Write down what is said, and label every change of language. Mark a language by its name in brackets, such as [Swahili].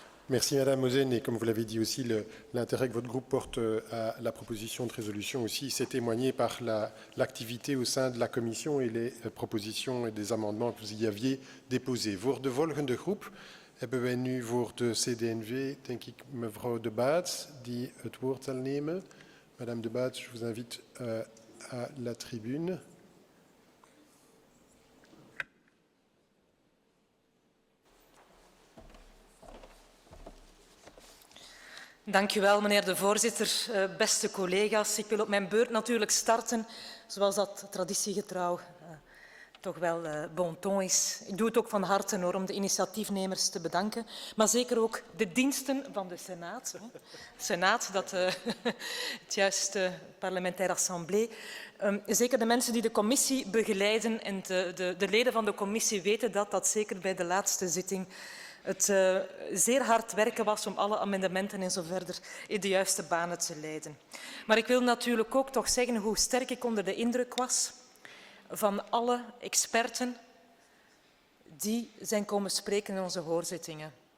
[French] Merci Madame Mosen, et comme vous l'avez dit aussi, l'intérêt que votre groupe porte à la proposition de résolution aussi s'est témoigné par l'activité au sein de la commission et les propositions et des amendements que vous y aviez déposés. [Dutch] Voor de volgende groep hebben wij nu voor de CD&V, denk ik, mevrouw De Baets, die het woord zal nemen. [French] Madame De Baets, je vous invite à la tribune. [Dutch] Dank u wel, meneer de voorzitter. Beste collega's, ik wil op mijn beurt natuurlijk starten, zoals dat traditiegetrouw toch wel bon ton is. Ik doe het ook van harte hoor, om de initiatiefnemers te bedanken, maar zeker ook de diensten van de Senaat. Senaat, dat het juiste parlementaire assemblée. Zeker de mensen die de commissie begeleiden en de leden van de commissie weten dat zeker bij de laatste zitting het zeer hard werken was om alle amendementen en zo verder in de juiste banen te leiden. Maar ik wil natuurlijk ook toch zeggen hoe sterk ik onder de indruk was van alle experten die zijn komen spreken in onze hoorzittingen.